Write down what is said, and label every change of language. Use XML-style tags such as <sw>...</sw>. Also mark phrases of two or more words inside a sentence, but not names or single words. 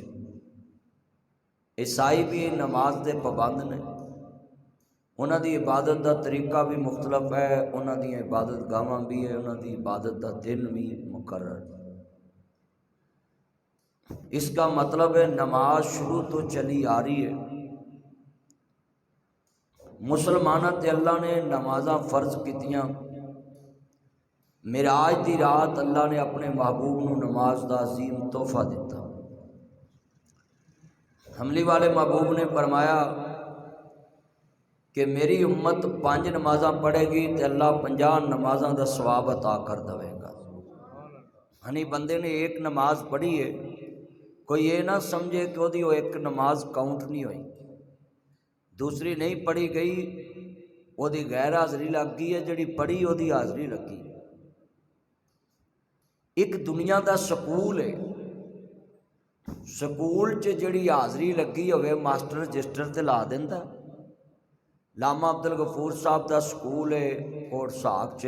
<pa>عیسائی بھی نماز دے پابند نے، انہاں دی عبادت دا طریقہ بھی مختلف ہے، انہاں دی عبادت گاواں بھی ہے، انہاں دی عبادت دا دن بھی مقرر.</pa> <ur>اس کا مطلب ہے نماز شروع تو چلی آ رہی ہے.</ur> <pa>مسلمانہ تے اللہ نے نمازاں فرض کیتیاں. معراج دی رات اللہ نے اپنے محبوب نو نماز دا عظیم تحفہ دیتا. حملی والے محبوب نے فرمایا کہ میری امت 5 نمازاں پڑھے گی تے اللہ 50 نمازاں دا ثواب عطا کر دے گا. ہنی بندے نے ایک نماز پڑھی ہے،</pa> <ur>کوئی یہ نہ سمجھے کہ وہ ایک نماز کاؤنٹ نہیں ہوئی، دوسری نہیں پڑھی گئی</ur> <pa>ਉਹਦੀ ਗੈਰ ਹਾਜ਼ਰੀ ਲੱਗ ਗਈ ਹੈ, ਜਿਹੜੀ ਪੜ੍ਹੀ ਉਹਦੀ ਹਾਜ਼ਰੀ ਲੱਗੀ। ਇੱਕ ਦੁਨੀਆ ਦਾ ਸਕੂਲ ਹੈ, ਸਕੂਲ 'ਚ ਜਿਹੜੀ ਹਾਜ਼ਰੀ ਲੱਗੀ ਹੋਵੇ ਮਾਸਟਰ ਰਜਿਸਟਰ ਤੇ ਲਾ ਦਿੰਦਾ। ਲਾਮਾ ਅਬਦੁਲ ਗਫੂਰ ਸਾਹਿਬ ਦਾ ਸਕੂਲ ਹੈ ਕੋਟ ਸਾਖ 'ਚ।</pa>